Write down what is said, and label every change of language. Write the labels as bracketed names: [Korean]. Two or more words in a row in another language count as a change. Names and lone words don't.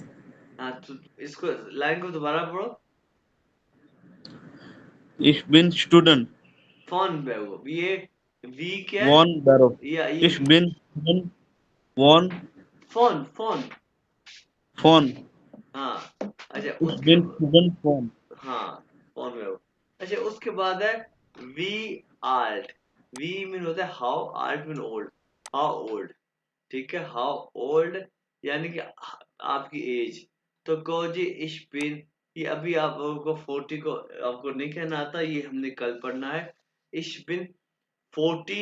[Hindi] हाँ तो इसको लाइन को दोबारा पढ़ो, [German] Ich bin Student von Beruf, [Hindi] ये वी क्या है? [German] von Beruf. [Hindi] या ये [German] Ich bin Student von फोन फोन, von. [Hindi] हाँ अच्छा [German] Ich [Hindi] उसके, [German] bin Student von. [Hindi] हाँ फोन में हो। अच्छा उसके बाद है [German] wie alt, [Hindi] वी मीन होता है हाउ, आल्ट मीन ओल्ड, [English] how old, [Hindi] ठीक है, [English] how old [Hindi] यानी कि आपकी एज। तो कहो जी [German] ich bin, [Hindi] ये अभी आपको 40 को आपको नहीं कहना आता, ये हमने कल पढ़ना है, [German] ich bin 40.